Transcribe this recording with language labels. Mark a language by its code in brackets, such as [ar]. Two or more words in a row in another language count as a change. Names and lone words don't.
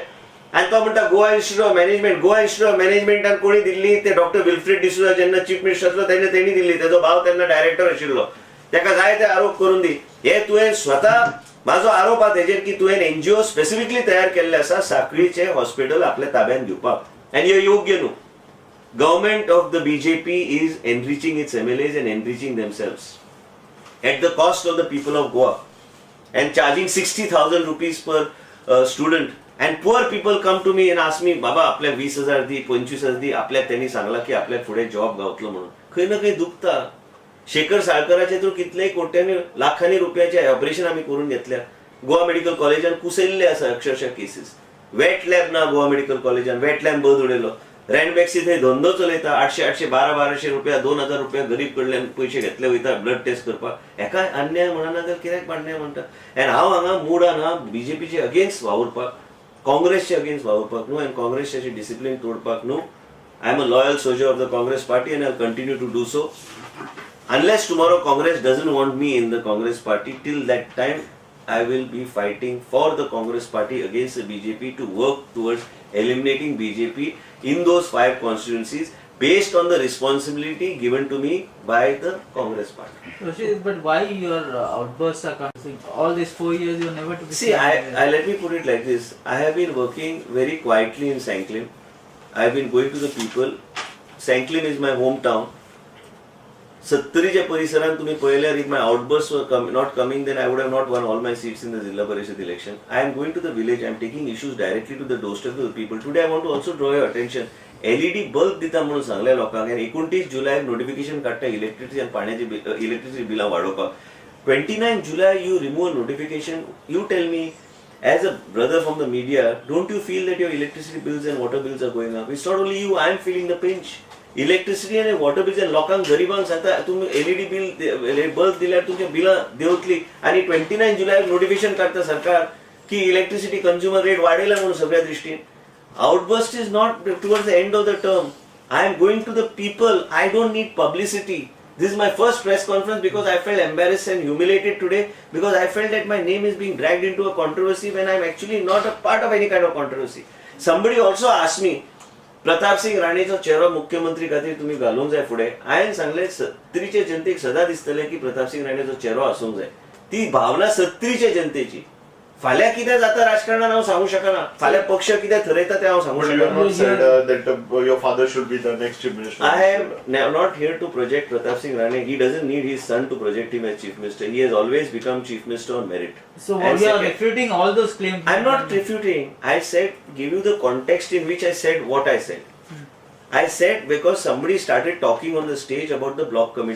[kok] आनी तो म्हणटा गोवा इन्स्टिट्यूट ऑफ मॅनेजमेंटान कोणी दिल्ली ते डॉक्टर विल्फ्रेड डिसूजा जेन्ना [en] chief minister [kok] आसलो तेन्ना तेणी दिल्ली. तेजो भाव तेन्ना डायरेक्टर आशिल्लो. ताका जाय ते आरोप करून दी. हे तुवें स्वता म्हाजो आरोप आहा तेजेर की तुवें NGO स्पेसिफिकली तयार केल्ले आसा साखळीचे हॉस्पिटल आपल्या ताब्यात दिवपाक. आनी हे योग्य न्हू. [en] government of the BJP is enriching its MLAs and enriching themselves at the cost of the people of Goa and charging 60,000 rupees per student. And poor people come to me and ask me, [kok] बाबा आपल्या 20,000 दी, 25,000 दी. आपल्याक त्यांनी सांगला की आपल्याक फुडें जॉब गावतलो म्हणून. खंय ना खंय दुखता. शेखर साळकराचे तर कितलेय कोट्यांनी लाखांनी रुपयाचे ऑपरेशन आम्ही करून घेतल्या. गोवा मेडिकल कॉलेजान कुसयल्ले आसा अक्षरशः केसीस. [en] wet lab [kok] ना गोवा मेडिकल कॉलेजान, [en] wet lab [kok] बंद उडयलो. रॅनबॅक्सी थंय धंदो चलयता. 800 1200 रुपया, 2,000 रुपया गरीब कडल्यान पयशे घेतले वयता [en] blood test [kok] करपाक. हेका अन्याय म्हणना तर कित्याक अन्याय म्हणटा. आनी हांव हांगा मूड आहा BJPचे अगेन्स्ट वावुरपाक, काँग्रेसचे अगेन्स्ट वावरपाक न्हू, आनी काँग्रेसचे डिसिप्लीन तोडपाक न्हू. [en] I am a loyal soldier of the Congress party and I'll continue to do so. Unless tomorrow Congress doesn't want me in the Congress party, till that time I will be fighting for the Congress party against the BJP to work towards eliminating BJP in those 5 constituencies based on the responsibility given to me by the Congress party. Rashid, but why your outbursts are coming? All these 4 years you never to be. See, I let me put it like this. I have been working very quietly in Sanklin. I have been going to the people. Sanklin is my hometown. [kok] 70च्या परिसरात तुम्ही पळयल्यार [en] if my outbursts were not coming, then I would have not won all my seats in the Zilla Parishad election. I am going to the village. I am taking issues directly to the doorstep of the people. Today I want to also draw your attention. [kok] LED बल्ब दिता म्हणून सांगल्या लोकांक. आनी 29 जुलयाक नोटिफिकेशन काडटा इलेक्ट्रिसिटी आनी पाण्याची इलेक्ट्रिसिटी बिलां वाडोवपाक. [en] 29 July you remove notification. You tell me, as a brother from the media, don't you feel that your electricity bills and water bills are going up? It's not only you, I am feeling the pinch. [kok] इलेक्ट्रिसिटी आणि [en] water bills [kok] आणि लोकांक गरिबांक सांगता तुम्ही LED [en] bill bulb [kok] दिल्यार तुमचे बिलां देंवतली. आनी 29 जुलयाक नोटिफिकेशन काडटा सरकार की [en] electricity consumer rate [kok] वाडयला म्हणून सगळ्या दृश्टीन. [en] Outburst is not towards the end of the term. I am going to the people. I don't need publicity. This is my first press conference because I felt embarrassed and humiliated today because I felt that my name is being dragged into a controversy when I am actually not a part of any kind of controversy. Somebody also asked me, [kok] प्रताप सिंग राणेचो चेहरो मुख्यमंत्री खातीर तुम्ही घालूंक जाय फुडें. हांवें सांगलें 70च्या जनतेक सदां दिसतलें की प्रताप सिंग राणेचो चेहरो आसूंक जाय. ती भावना 70च्या जनतेची. फाल्यां कितें जाता राजकारणान हांव सांगूंक शकना. फाल्यां पक्ष कितें थरयता तें हांव सांगूंक शकना. [en] Your father should be the next chief minister. I am not here to project Pratap Singh Rane. He doesn't need his son to project him as chief minister. He has always become chief minister on merit. So you are refuting all those claims? I am not refuting. I said, give you the context in which I said what I said. I said because somebody started talking on the stage about the block committee.